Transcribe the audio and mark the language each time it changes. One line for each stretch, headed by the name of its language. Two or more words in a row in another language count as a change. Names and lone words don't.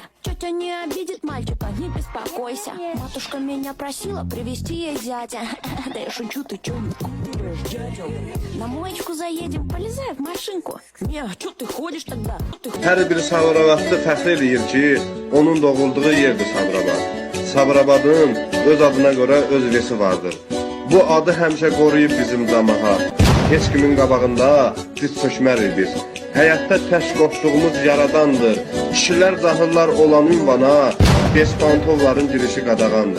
Russian: Тетя не обидит мальчика, не беспокойся. Матушка меня просила привезти ей зятя. Да я шучу, ты чё не купишь дядю? На моечку заедем, полезай в машинку. Не, чё ты ходишь тогда?
Azerbaijani: Hər bir Sabirabadlı fəxr eləyir ki, onun doğulduğu yerdir Sabirabad. Sabirabadın öz adına görə öz resi vardır. Bu adı həmişə qoruyub bizim damaha. Heç kimin qabağında diz çökmərik biz. Həyatda tək qorxduğumuz yaradandır. Kişilər dahillar olan ünvana, despantovların girişi qadağandır.